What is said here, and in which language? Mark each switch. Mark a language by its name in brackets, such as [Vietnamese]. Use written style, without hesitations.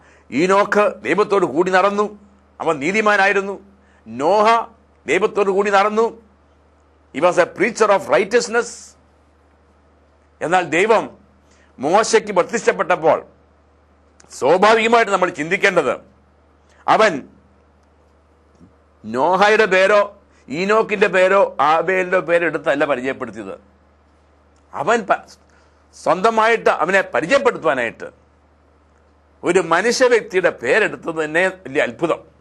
[Malayalam] ഈനോക്ക് ദൈവത്തോട് കൂടി നടന്നു, അവൻ നീതിമാനായിരുന്നു. നോഹ ദൈവത്തോട് കൂടി നടന്നു, [English] he was a preacher of righteousness. [Malayalam] എന്നാൽ ദൈവം മോശയ്ക്ക് പ്രത്യക്ഷപ്പെട്ടപ്പോൾ സ്വാഭാവികമായിട്ട് നമ്മൾ ചിന്തിക്കേണ്ടത് അവൻ നോഹയുടെ പേരോ ഈനോക്കിന്റെ പേരോ ആബേലിന്റെ പേരോ എടുത്തല്ല പരിചയപ്പെടുത്തിയത്. അവൻ സ്വന്തമായിട്ട് അവനെ പരിചയപ്പെടുത്തുവാനായിട്ട് ഒരു മനുഷ്യ വ്യക്തിയുടെ പേരെടുത്തത് തന്നെ വലിയ അത്ഭുതം.